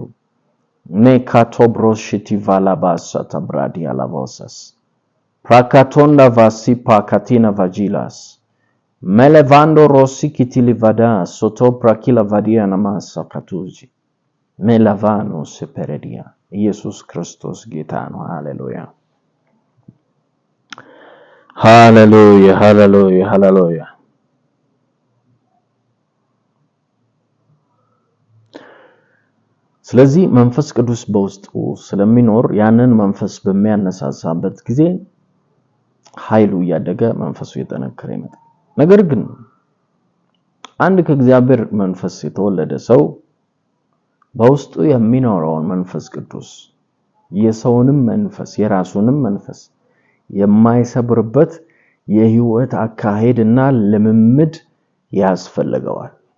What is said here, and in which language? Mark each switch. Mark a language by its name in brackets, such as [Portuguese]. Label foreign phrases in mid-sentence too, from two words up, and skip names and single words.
[Amharic] Ne katobrosheti valabasa tabradia lavosas. Prakatonda vasi pakatina vagilas. Melevando rossi kitilivada soto prakila vadia namasa katuji. Melavano seperedia. ኢየሱስ ክርስቶስ ጌታ ነው ሃሌሉያ ሃሌሉያ ሃሌሉያ ሃሌሉያ ስለዚህ መንፈስ ቅዱስ በውስጡ ስለሚኖር ያንን መንፈስ በሚያነሳሳበት ጊዜ ኃይሉ ያደገ መንፈሱ እየጠነከረ ይመጣል ነገር ግን አንድ ከእግዚአብሔር መንፈስ የተወለደ ሰው በውስጡ የሚኖረውን መንፈስ ቅዱስ የሰውንም መንፈስ የራሱንም መንፈስ የማይሰብርበት የህይወት አካሄድና ልምምድ ያስፈልገዋል